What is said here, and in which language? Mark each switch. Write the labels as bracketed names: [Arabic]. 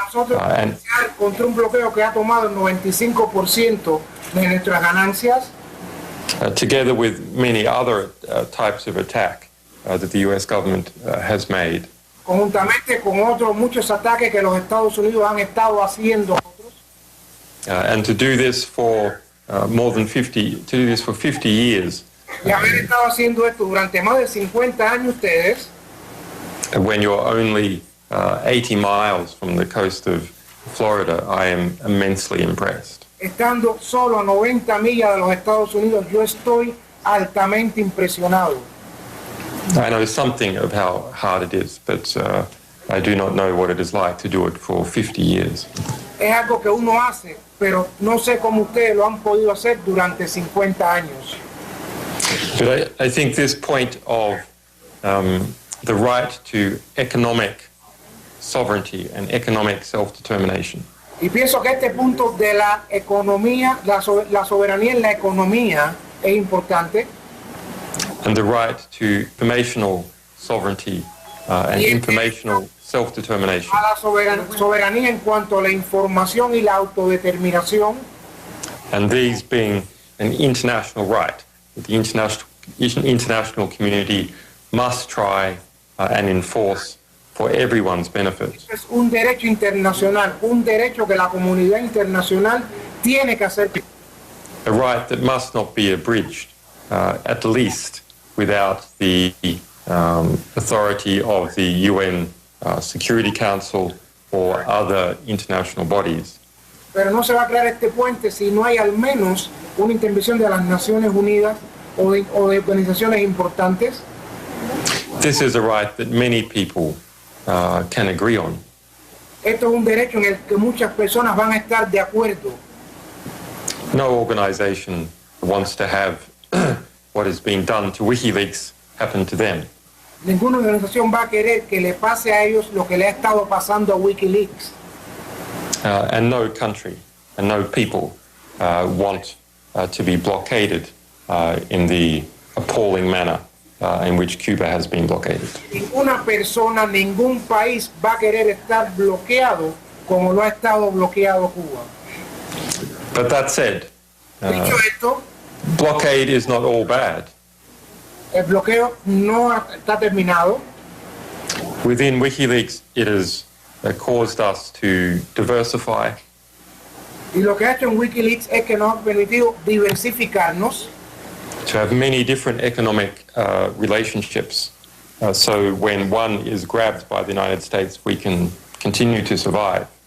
[English] And [Spanish] contra un bloqueo que ha tomado el 95% de nuestras ganancias. [English] Together with many other types of attack. that the U.S. government has made. [Spanish] Conjuntamente con otros muchos ataques que los Estados Unidos han estado haciendo. [English] And to do this for to do this for 50 years. [Spanish] Y haber estado haciendo esto durante más de 50 años ustedes. [English] When you're only 80 miles from the coast of Florida, I am immensely impressed. [Spanish] Estando solo a 90 millas de los Estados Unidos, yo estoy altamente impresionado. [English] I know something of how hard it is, but I do not know what it is like to do it for 50 years. [Spanish] Es algo que uno hace, pero no sé cómo ustedes lo han podido hacer durante 50 años. [English] But I think this point of the right to economic sovereignty and economic self-determination. [Spanish] Y pienso que este punto de la economía, la soberanía en la economía es importante. [English] And the right to informational sovereignty and informational self-determination. [Spanish] A la soberanía en cuanto a la información y la autodeterminación. [English] And these being an international right, the international community must try and enforce for everyone's benefit. [Spanish] Es un derecho internacional, un derecho que la comunidad internacional tiene que hacer. [English] A right that must not be abridged, at least without the authority of the UN Security Council or other international bodies. [Spanish] Pero no se va a crear este puente si no hay al menos una intervención de las Naciones Unidas o de organizaciones importantes. [English] This is a right that many people can agree on. [Spanish] Esto es un derecho en el que muchas personas van a estar de acuerdo. [English] No organization wants to have what is being done to WikiLeaks happen to them. [Spanish] Ninguna organización va a querer que le pase a ellos lo que le ha estado pasando a WikiLeaks. [English] And no country and no people want to be blockaded in the appalling manner in which Cuba has been blockaded. [Spanish] Ninguna persona, ningún país va a querer estar bloqueado como lo ha estado bloqueado Cuba. [English] But that said, [Spanish] Dicho esto, [English] blockade is not all bad. [Spanish] el bloqueo no está terminado. [English] Within WikiLeaks, it has caused us to diversify. [Spanish] Y lo que ha hecho en WikiLeaks es que nos ha permitido diversificarnos, [English] To have many different economic relationships. So when one is grabbed by the United States, we can continue to survive.